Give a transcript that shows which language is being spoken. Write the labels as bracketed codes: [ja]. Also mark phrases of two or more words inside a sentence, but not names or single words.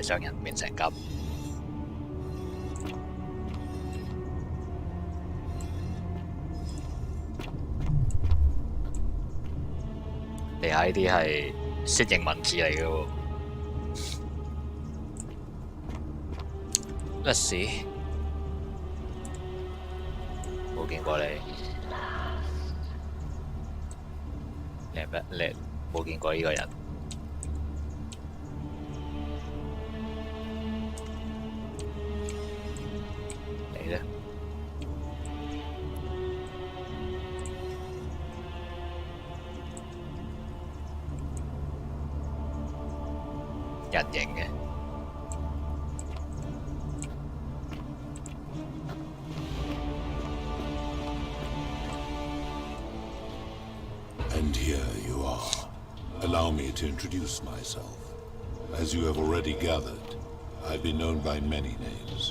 [yue] 將人變成咁。你下呢啲係楔形文字嚟嘅喎。 [en] Let's see， [yue] 冇見過你。你冇見過呢個人。你呢？人形嘅。 [en] And here you are. Allow me to introduce myself. As you have already gathered, I've been known by many names.